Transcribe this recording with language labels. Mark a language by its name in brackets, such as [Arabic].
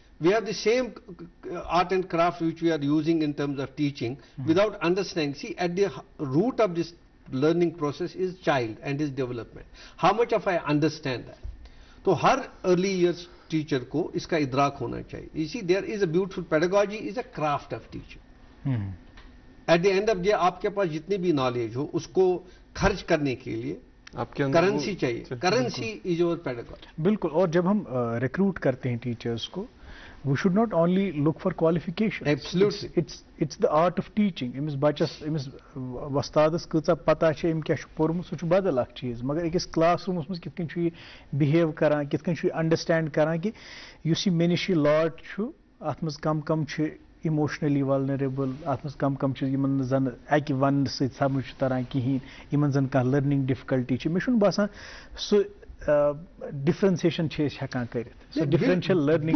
[English] We have the same art and craft which we are using in terms of teaching without understanding. See, at the root of this learning process is child and his development. How much of I understand that? [Urdu] تو ہر [English] early years teacher [Urdu] کو اس کا ادراک ہونا چاہیے. [English] You see, there is a beautiful pedagogy is a craft of teaching. At the end of the day [Urdu] آپ کے پاس جتنی بھی نالج ہو اس کو خرچ کرنے کے لیے کرنسی چاہیے. [English] Currency is your pedagogy. [Urdu] بالکل. اور جب ہم ریکروٹ کرتے ہیں ٹیچرس کو، [English] we should not only look for qualification. Absolutely. It's the art of teaching. [Kashmiri] امس بچس امس وستادس کۭژاہ پتہ چھِ أمۍ کیٛاہ چھُ پوٚرمُت سُہ چھُ بدل اکھ چیٖز، مگر أکِس کلاس روٗمس منٛز کِتھ کٔنۍ چھُ یہِ بِہیو کران، کِتھ کٔنۍ چھُ یہِ انڈرسٹینڈ کران کہِ یُس یہِ مےٚ نِش یہِ لاٹ چھُ اتھ منٛز کم چھِ اِموشنلی والنریبل، اتھ منٛز کم چھِ یِمن نہٕ زن اکہِ وننہٕ سۭتۍ سمجھ چھُ تران کِہیٖنۍ، یِمن زن کانٛہہ لرننگ ڈِفکلٹی چھِ. مےٚ چھُنہٕ باسان سُہ ڈفرینسیشن چھِ أسۍ ہٮ۪کان کٔرِتھ. سو ڈفرینشل لرننگ